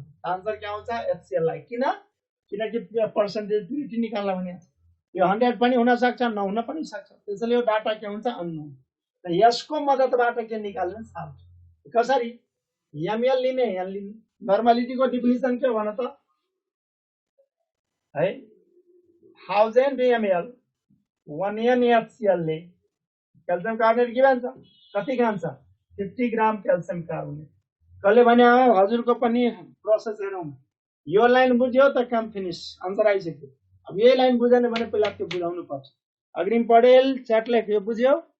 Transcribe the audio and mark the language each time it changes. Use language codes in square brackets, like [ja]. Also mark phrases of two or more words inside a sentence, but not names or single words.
[ne] आन्सर के आउँछ? HCl लाई। किनकि पर्सेन्टेज प्युरिटी निकाल्न भने यो 100 पनि हुन सक्छ, नहुन पनि सक्छ। त्यसैले यो डाटा के हुन्छ? अननोन। यसको मद्दतबाट के निकाल्ने? साल्ट। कसरी? ml लिने, n लिने। नर्मालिटीको डेफिनिसन के भन त? है 1000 ml 1 NaCl ले क्याल्सियम कार्बोनेट के भन्छ? कति खान्छ? 50 ग्राम क्याल्सियम कार्बोनेट। कसले भने? हजुरको पनि प्रोसेस हेरौँ। यो लाइन बुझ्यो त काम फिनिश, आन्सर आइसक्यो। अब यही लाइन बुझेन भने पहिला त्यो बुझाउनु पर्छ। अग्रिम पढेल च्याट लेख। यो बुझ्यो?